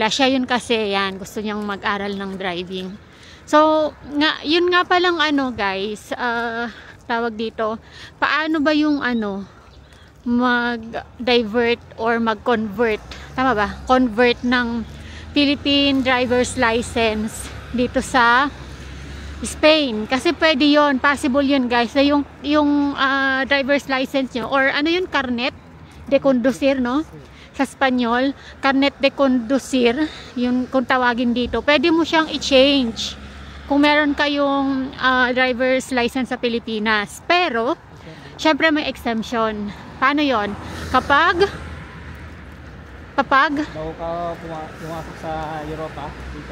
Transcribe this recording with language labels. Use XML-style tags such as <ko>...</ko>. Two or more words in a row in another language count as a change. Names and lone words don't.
<tl>Siya yun kasi yan, gusto niyang mag-aral ng driving. So, yun nga palang guys, tawag dito, paano ba yung mag-divert or mag-convert, tama ba? Convert ng</tl> <en>Philippine driver's license</en> <tl>dito sa Spain. Kasi pwede yun, possible yun guys, na yung</tl> <en>driver's license</en> <tl>nyo, or yun,</tl> <es>carnet de conducir, no?</es> <tl>Sa Espanyol,</tl> <es>carnet de conducir,</es> <tl>yun kung tawagin dito, pwede mo siyang i-change kung meron kayong</tl> <en>driver's license</en> <tl>sa Pilipinas. Pero, syempre may exemption. Paano yon? Kapag bago ka pumasok sa Europa, dito.</tl>